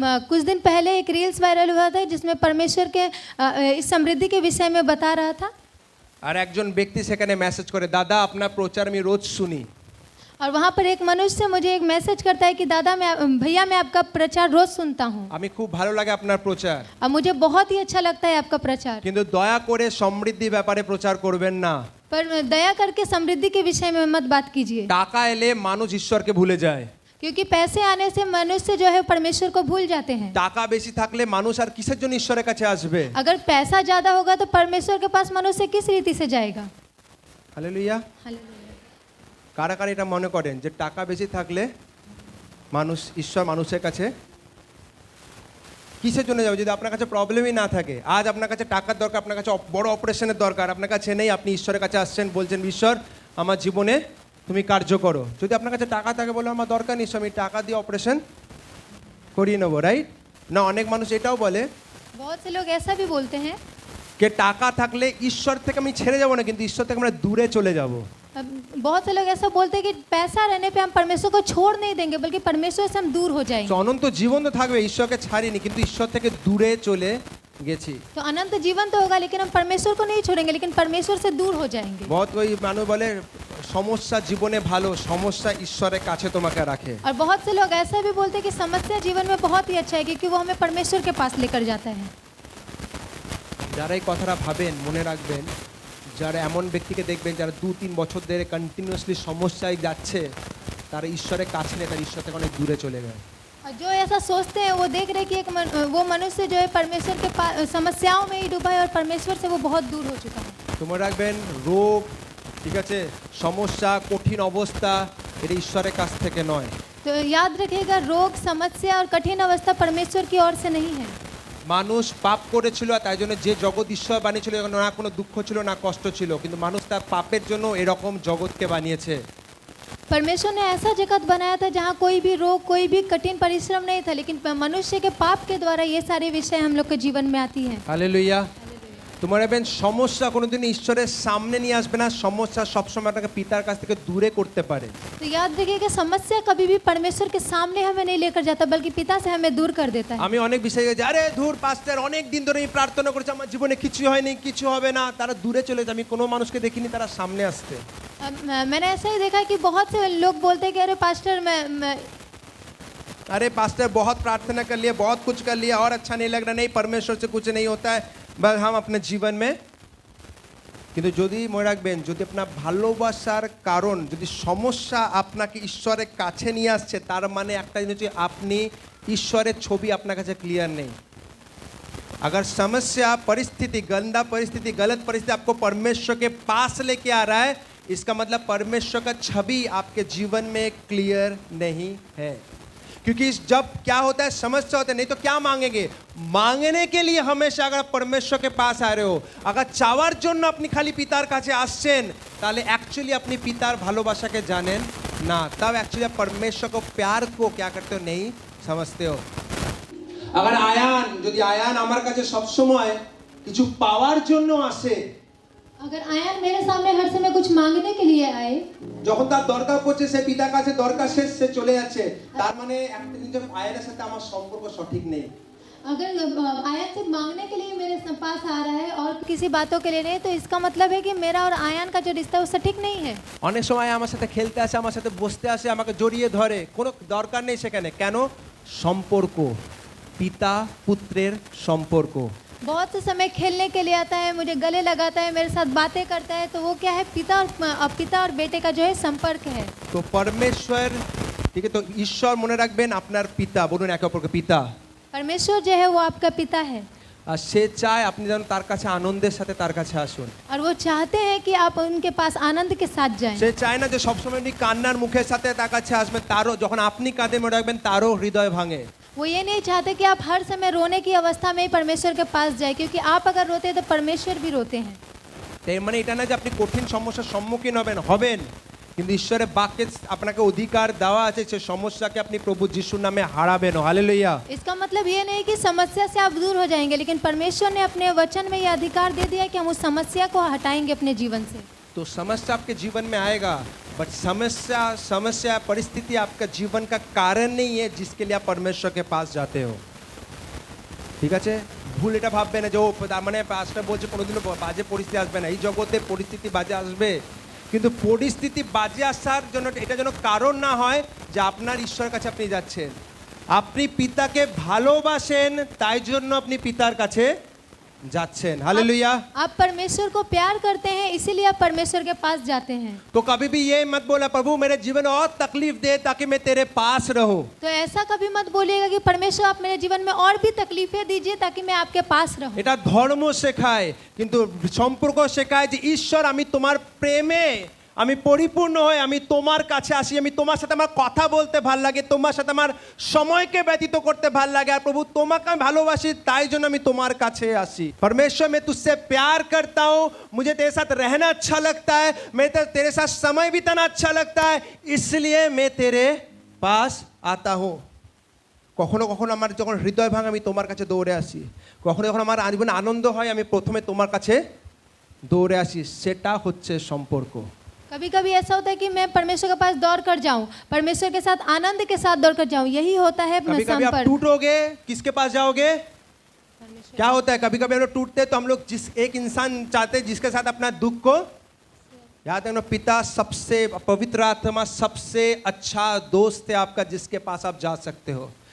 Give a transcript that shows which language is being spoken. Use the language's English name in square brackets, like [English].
[Hindi] कुछ दिन पहले एक रील्स वायरल हुआ था जिसमें परमेश्वर के इस समृद्धि के विषय में बता रहा था। [Bangla] আর একজন ব্যক্তি সেখানে মেসেজ করে, দাদা আপনার প্রচার আমি রোজ শুনি। [Hindi] और वहाँ पर एक मनुष्य मुझे एक मैसेज करता है कि दादा भैया मैं आपका प्रचार रोज सुनता हूँ। [Bangla] আমি খুব ভালো লাগে আপনার প্রচার, [Hindi] और मुझे बहुत ही अच्छा लगता है आपका प्रचार। [Bangla] কিন্তু দয়া করে সমৃদ্ধি ব্যাপারে প্রচার করবেন না। [Hindi] पर दया करके समृद्धि के विषय में मत बात कीजिए। [Bangla] টাকা এলে মানুষ ঈশ্বরকে ভুলে যায়। [Hindi] क्योंकि पैसे आने से मनुष्य जो है परमेश्वर को भूल जाते हैं। [Bangla] টাকা বেশি থাকলে মানুষ আর কিসের জন্য ঈশ্বরের কাছে আসবে? [Hindi] अगर पैसा ज्यादा होगा तो परमेश्वर के पास मनुष्य किस रीति से जाएगा? [Bangla] হালেলুয়া। কারা কারা এটা মনে করেন যে টাকা বেশি থাকলে মানুষ ঈশ্বর মানুষের কাছে কিসের জন্য যাবে? যদি আপনার কাছে প্রবলেমই না থাকে, আজ আপনার কাছে টাকার দরকার, আপনার কাছে বড় অপারেশনের দরকার, আপনার কাছে নেই, আপনি ঈশ্বরের কাছে আসছেন, বলছেন ঈশ্বর আমার জীবনে তুমি কার্য করো। যদি আপনার কাছে টাকা থাকে, বলে আমার দরকার নেই, আমি টাকা দিয়ে অপারেশন করিয়ে নেবো, রাইট না? অনেক মানুষ এটাও বলে, [Hindi] बहुत से लोग ऐसा भी बोलते हैं [Bangla] কে টাকা থাকলে ঈশ্বর থেকে আমি ছেড়ে যাবো না, কিন্তু ঈশ্বর থেকে আমরা দূরে চলে যাব। [Hindi] अब बहुत से लोग ऐसा बोलते हैं कि पैसा रहने पे हम परमेश्वर को छोड़ नहीं देंगे, बल्कि परमेश्वर से हम दूर हो जाएंगे। [Bangla] তো অনন্ত জীবন তো থাকবে, ঈশ্বরকে ছাড়িনি, কিন্তু ঈশ্বর থেকে দূরে চলে গেছি। [Hindi] तो अनंत जीवन तो होगा, लेकिन हम परमेश्वर को नहीं छोड़ेंगे, लेकिन परमेश्वर से दूर हो जाएंगे। बहुत कोई [Bangla] মানুষ বলে সমস্যা জীবনে ভালো, সমস্যা ঈশ্বরের কাছে তোমাকে রাখে। [Hindi] और बहुत से लोग ऐसा भी बोलते हैं कि समस्या जीवन में बहुत ही अच्छा है, क्योंकि वो हमें परमेश्वर के पास लेकर जाता है। [Bangla] যারা এই কথাটা ভাবেন মনে রাখবেন, যারা এমন ব্যক্তিকে দেখবেন যারা 2-3 বছর ধরে কন্টিনিউয়াসলি সমস্যায় যাচ্ছে, তারা ঈশ্বরের কাছে নেই, তারা ঈশ্বর থেকে অনেক দূরে চলে গেছে। [Hindi] और जो ऐसा सोचते हैं वो देख रहे हैं कि वो मनुष्य जो है परमेश्वर के पास समस्याओं में ही डूबा है, और परमेश्वर से वो बहुत दूर हो चुका है। [Bangla] তো মনে রাখবেন রোগ, ঠিক আছে, সমস্যা, কঠিন অবস্থা এটা ঈশ্বরের কাছ থেকে নয়। [Hindi] तो याद रखिएगा, रोग, समस्या और कठिन अवस्था परमेश्वर की ओर से नहीं है। [Bangla] মানুষ পাপ করেছিল, আর তাই জন্য যে জগৎ ঈশ্বর বানিয়েছিল, না কোনো দুঃখ ছিল না কষ্ট ছিল, কিন্তু মানুষ তার পাপের জন্য এরকম জগৎকে বানিয়েছে। [Hindi] परमेश्वर ने ऐसा जगत बनाया था जहाँ कोई भी रोग, कोई भी कठिन परिश्रम नहीं था, लेकिन मनुष्य के पाप के द्वारा ये सारे विषय हम लोग के जीवन में आती हैं। [Bangla] হালেলুয়া। তোমার রাখবেন সমস্যা কোনোদিন ঈশ্বরের সামনে নিয়ে আসবে না, সমস্যা সবসময় আপনাকে পিতার কাছ থেকে দূরে করতে পারে। [Hindi] तो याद रखिएगा, समस्या कभी भी परमेश्वर के सामने हमें नहीं लेकर जाता, बल्कि पिता से हमें दूर कर देता है। [Bangla] আমি অনেক বিষয়ে যে আরে ধুর পাস্টার অনেক দিন ধরে আমি প্রার্থনা করছি, আমার জীবনে কিছু হয়নি, কিছু হবে না, তারা দূরে চলে যায়। আমি কোনো মানুষকে দেখিনি তারা সামনে আসতে। [Hindi] मैंने ऐसा ही देखा कि बहुत से लोग बोलते हैं कि अरे पास्टर मैं अरे पास्टर बहुत प्रार्थना कर लिया, बहुत कुछ कर लिया और अच्छा नहीं लग रहा, नहीं परमेश्वर से कुछ नहीं होता है, बस हम अपने जीवन में। [Bangla] কিন্তু যদি মনে রাখবেন, যদি আপনার ভালোবাসার কারণ যদি সমস্যা আপনাকে ঈশ্বরের কাছে নিয়ে আসছে, তার মানে একটা জিনিস হচ্ছে আপনি ঈশ্বরের ছবি আপনার কাছে ক্লিয়ার নেই। [Hindi] अगर समस्या, परिस्थिति, गंदा परिस्थिति, गलत परिस्थिति आपको परमेश्वर के पास लेके आ रहा है, इसका मतलब परमेश्वर का छवि आपके जीवन में क्लियर नहीं है। क्योंकि जब क्या होता है, समस्या होता है, नहीं तो क्या मांगेंगे? मांगने के लिए हमेशा अगर आप परमेश्वर के पास आ रहे हो, अगर चावार [Bangla] জন্য আপনি খালি পিতার কাছে আসছেন, তাহলে [Hindi] एक्चुअली अपनी पितार [Bangla] ভালোবাসাকে জানেন না, [Hindi] तब एक्चुअली आप परमेश्वर को, प्यार को क्या करते हो, नहीं समझते हो। अगर आयान, [Bangla] যদি আয়ান আমার কাছে সব সময় কিছু পাওয়ার জন্য আসে, [Hindi] अगर आयन मेरे सामने हर समय कुछ मांगने के लिए आए, [Bangla] যখন তার দরকার পড়ছে সে পিতার কাছে দরকার শেষ, সে চলে যাচ্ছে, তার মানে একটা জিনিস, আয়ানের সাথে আমার সম্পর্ক সঠিক নেই। [Hindi] अगर आयन से मांगने के लिए मेरे पास आ रहा है और किसी बातों के लिए नहीं, तो इसका मतलब है कि मेरा और आयन का जो रिश्ता है वो सटीक नहीं है। [Bangla] অনেক সময় আমার সাথে খেলতে আসে, আমার সাথে বসতে আসে, আমাকে জড়িয়ে ধরে, কোনো দরকার নেই সেখানে। কেন? সম্পর্ক, পিতা পুত্রের সম্পর্ক। [Hindi] बहुत से समय खेलने के लिए आता है, मुझे गले लगाता है, मेरे साथ बातें करता है, तो वो क्या है? पिता और बेटे का जो है संपर्क है। [Bangla] তো পরমেশ্বর, ঠিক আছে, তো ঈশ্বর মনে রাখবেন আপনার পিতা, বলুন একে অপরকে পিতা। [Hindi] परमेश्वर जो है वो आपका पिता है, [Bangla] আর সে চায় আপনি যেন তার কাছে আনন্দের সাথে তার কাছে আসুন। [Hindi] और वो चाहते हैं कि आप उनके पास आनंद के साथ जाएं। [Bangla] সে চায় না যে সবসময় উনি কান্নার মুখের সাথে তার কাছে আসবেন, তারও যখন আপনি কাঁদে মনে রাখবেন তারও হৃদয় ভাঙে। [Hindi] वो ये नहीं चाहते कि आप हर समय रोने की अवस्था में ही परमेश्वर के पास जाए, क्योंकि आप अगर रोते हैं तो परमेश्वर भी रोते हैं। [Bangla] তাই মানে এটা না যে আপনি কঠিন সমস্যার সম্মুখীন হবেন, কিন্তু ঈশ্বরের বাক্যে আপনাকে অধিকার দেওয়া আছে সে সমস্যাকে আপনি প্রভু যিশুর নামে হারাবেন। হালেলুয়া। [Hindi] इसका मतलब ये नहीं कि समस्या से आप दूर हो जाएंगे, लेकिन परमेश्वर ने अपने वचन में ये अधिकार दे दिया है कि हम उस समस्या को हटाएंगे अपने जीवन से। तो समस्या आपके जीवन में आएगा, बट समस्या परिस्थिति आपका जीवन का कारण नहीं है जिसके लिए आप परमेश्वर के पास जाते हो। [Bangla] ঠিক আছে, ভুল এটা ভাববে না যে ও তার মানে পাঁচটা বলছে কোনোদিনও বাজে পরিস্থিতি আসবে না। এই জগতে পরিস্থিতি বাজে আসবে, কিন্তু পরিস্থিতি বাজে আসার জন্য এটা যেন কারণ না হয় যে আপনার ঈশ্বরের কাছে আপনি যাচ্ছেন। আপনি পিতাকে ভালোবাসেন, তাই জন্য আপনি পিতার কাছে যাচ্ছেন। हालेलुया। [Hindi] आप परमेश्वर को प्यार करते हैं, इसीलिए आप परमेश्वर के पास जाते हैं। तो कभी भी ये मत बोला प्रभु मेरे जीवन में और तकलीफ दे ताकि मैं तेरे पास रहूं। तो ऐसा कभी मत बोलिएगा कि परमेश्वर आप मेरे जीवन में और भी तकलीफें दीजिए ताकि मैं आपके पास रहूं। [Bangla] এটা ধর্ম শেখায় কিন্তু সম্পর্ক শেখায় যে ঈশ্বর আমি তোমার প্রেমে আমি পরিপূর্ণ হয়ে আমি তোমার কাছে আসি, আমি তোমার সাথে আমার কথা বলতে ভাল লাগে, তোমার সাথে আমার সময়কে ব্যতীত করতে ভাল লাগে, আর প্রভু তোমাকে আমি ভালোবাসি তাই জন্য আমি তোমার কাছে আসি। [Hindi] परमेश्वर मैं तुझसे प्यार करता हूँ, मुझे तेरे साथ रहना अच्छा लगता है, मैं तेरे साथ समय बिताना अच्छा लगता है, इसलिए मैं तेरे पास आता हूँ। [Bangla] কখনো কখনো আমার যখন হৃদয় ভাঙে আমি তোমার কাছে দৌড়ে আসি, কখনো যখন আমার জীবনে আনন্দ হয় আমি প্রথমে তোমার কাছে দৌড়ে আসি, সেটা হচ্ছে সম্পর্ক। [Hindi] कभी कभी ऐसा होता है कि मैं परमेश्वर के पास दौड़ कर जाऊं, परमेश्वर के साथ आनंद के साथ दौड़ कर जाऊं, यही होता है कभी कभी आप संपर्क। टूटोगे किसके पास जाओगे? क्या होता है कभी कभी हम लोग टूटते हैं तो हम लोग जिस एक इंसान चाहते हैं जिसके साथ अपना दुख को याद रखना, पिता सबसे पवित्र आत्मा सबसे अच्छा दोस्त है आपका जिसके पास आप जा सकते हो।